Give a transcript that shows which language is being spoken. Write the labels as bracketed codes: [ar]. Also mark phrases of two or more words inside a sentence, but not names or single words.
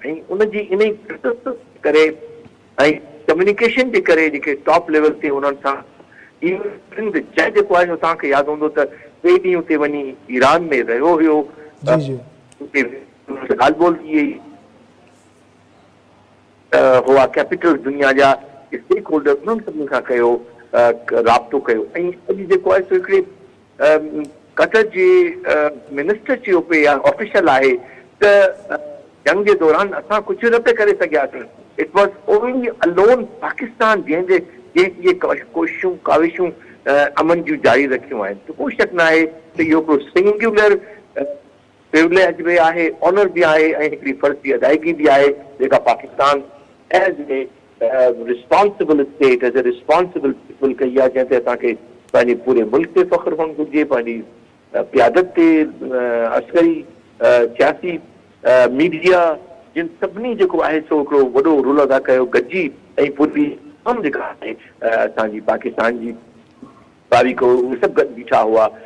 [sd] ऐं उनजी इन ई करे ऐं कम्युनिकेशन जे करे जेके [en] top level [sd] ते उन्हनि सां जंहिं जेको आहे तव्हांखे यादि हूंदो त 2 ॾींहं उते वञी ईरान में रहियो हुयो, ॻाल्हि ॿोल थी हुआ, कैपिटल दुनिया जा [en] stake holder [sd] उन्हनि सभिनी खां कयो, राब्तो कयो। ऐं अॼु जेको आहे सो हिकिड़े कतर जे मिनिस्टर चयो पिए या ऑफिशियल आहे त जंग जे दौरान असां कुझु न पिया करे सघियासीं। [en] It was only alone [sd] पाकिस्तान जंहिं इहे कोशिशूं काविशूं अमन जूं जारी रखियूं आहिनि। त कोई शक न आहे त इहो हिकिड़ो [en] singular privilege [sd] बि आहे, ऑनर बि आहे ऐं हिकिड़ी फर्ज़ जी अदायगी बि आहे जेका पाकिस्तान [en] as a responsible state, as a responsible people [sd] कई आहे, जंहिं ते असांखे पंहिंजे पूरे मुल्क ते फ़ख्रु हुअणु घुरिजे, पंहिंजी क़यादत ते अस्करी सियासी मीडिया जिन सभिनी जेको आहे सो हिकिड़ो वॾो रोल अदा कयो गॾिजी ऐं पूरी तमामु जेका आहे असांजी पाकिस्तान जी तारीख़ उहे सभु गॾु बीठा हुआ